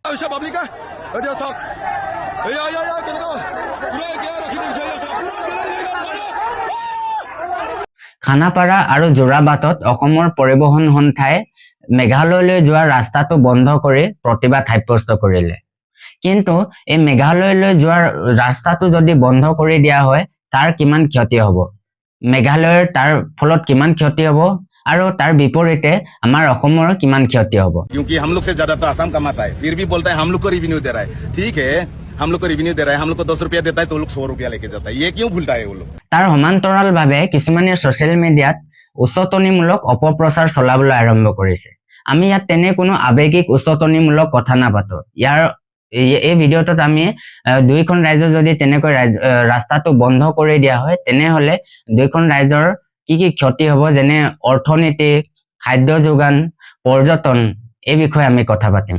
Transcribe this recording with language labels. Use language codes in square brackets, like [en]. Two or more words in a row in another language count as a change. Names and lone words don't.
[as] খানাপাৰা আৰু যোৰাবাটত অসমৰ পৰিবহণ সন্থাই মেঘালয়লৈ যোৱা ৰাস্তাটো বন্ধ কৰি প্ৰতিবাদ সাব্যস্ত কৰিলে। কিন্তু এই মেঘালয়লৈ যোৱাৰ ৰাস্তাটো যদি বন্ধ কৰি দিয়া হয়, তাৰ কিমান ক্ষতি হ'ব, মেঘালয়ৰ তাৰ ফলত কিমান ক্ষতি হ'ব আৰু তাৰ বিপৰীতে আমাৰ অসমৰ কিমান ক্ষতি হ'ব। [hi] क्योंकि हम लोग से ज्यादा तो आसाम कमाता है, फिर भी बोलता है हम लोग को रिवेन्यू दे रहा है। ठीक है, हम लोग को रिवेन्यू दे रहा है, हम लोग को 10 रुपया देता है तो लोग 100 रुपया लेके जाता है। ये क्यों भूलता है वो लोग? [as] তাৰ সমান্তৰালভাৱে কিছুমানে ছ'চিয়েল মিডিয়াত উচতনিমূলক অপপ্ৰচাৰ চলাবলৈ আৰম্ভ কৰিছে। আমি ইয়াত তেনে কোনো আৱেগিক উচতনিমূলক কথা নাপাতো। এই ভিডিঅ'টোত আমি দুইখন ৰাজ্য যদি তেনেকৈ ৰাস্তাটো বন্ধ কৰি দিয়া হয়, তেনেহ'লে দুইখন ৰাজ্যৰ কি কি ক্ষতি হ'ব, যেনে অৰ্থনীতি, খাদ্য যোগান, পৰ্যটন, এই বিষয়ে আমি কথা পাতিম।